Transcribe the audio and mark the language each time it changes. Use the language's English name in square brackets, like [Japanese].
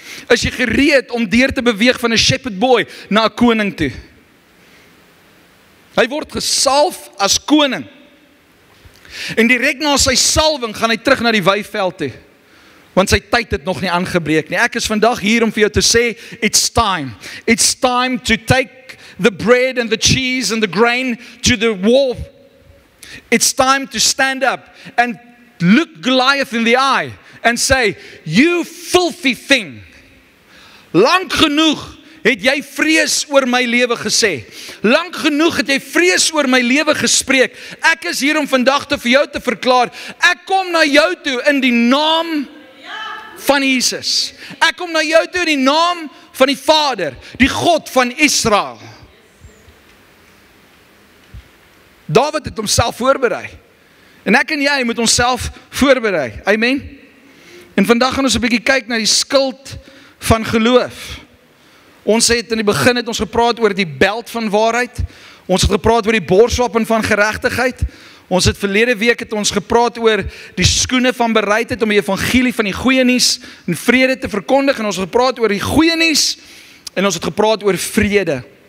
[Afrikaans] Is jy gereed om deur te beweeg van 'n [English] shepherd boy [Afrikaans] na 'n koning toe? Hy word gesalf as koning. En direk na sy salwing gaan hy terug na die weiveld toe. Want sy tyd het nog nie aangebreek nie. Ek is vandag hier om vir jou te sê, [English] it's time. It's time to take the bread and the cheese and the grain to the war. It's time to stand up and look Goliath in the eye and say, you filthy thing. [Afrikaans] Lank genoeg het jy vrees oor my lewe gesê. Lank genoeg het jy vrees oor my lewe gespreek. Ek is hier om vandag vir jou te verklaar, ek kom na jou toe in die naam van Jesus. Ek kom na jou toe in die naam van die Vader, die God van Israel. Dawid het homself voorberei. En ek en jy moet onsself voorberei. Amen. En vandag gaan ons 'n bietjie kyk na die skild van geloof. Ons het in die begin het ons gepraat oor die beld van waarheid. Ons het gepraat oor die borswapen van geregtigheid. Ons het verlede week het ons gepraat oor die skoene van bereidheid om die evangelie van die goeie nuus en vrede te verkondig. En ons het gepraat oor die goeie nuus en ons het gepraat oor vrede.